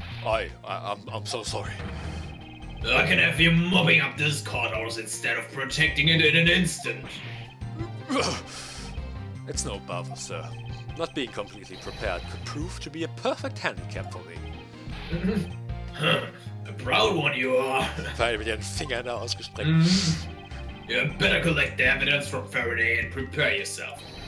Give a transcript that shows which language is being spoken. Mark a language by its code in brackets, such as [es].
[en] I'm so sorry. I can have you mopping up this courthouse instead of protecting it in an instant. It's no bother, sir. Not being completely prepared could prove to be a perfect handicap for me. A proud one you are. [de] Weil mit den Fingern ausgestreckt. [en] You better collect the evidence from Faraday and prepare yourself.